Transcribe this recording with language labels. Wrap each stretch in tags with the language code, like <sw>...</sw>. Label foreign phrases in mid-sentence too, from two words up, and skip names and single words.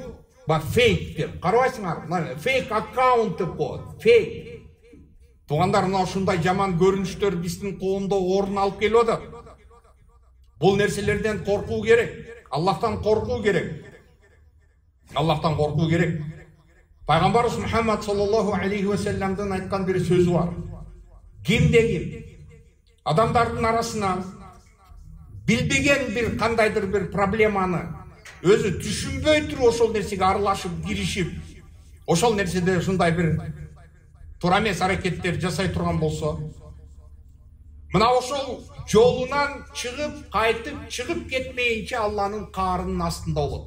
<ky>Бак фейк деп карабайсыңар,</ky> <en>fake account</en> <ky>деп коет, фейк. Туугандар, мына ушундай жаман көрүнүштөр биздин коомдо орун алып келип атат. Бул нерселерден коркуу керек, Аллахтан коркуу керек. Аллахтан коркуу керек. Пайгамбарыбыз Мухаммад</ky> <ar>صلى الله عليه وسلم</ar> <ky>айткан бир сөзү бар. Кимде-ким адамдардын арасынан билбеген бир кандайдыр бир проблеманы өзү түшүнбөй туруп ошол нерсеге аралашып, киришип, ошол нерседе ушундай бир туура эмес аракеттер жасай турган болсо, мына ошол жолунан чыгып, кайтып чыгып кетмейинче Аллахтын каарынын астында болот.</ky>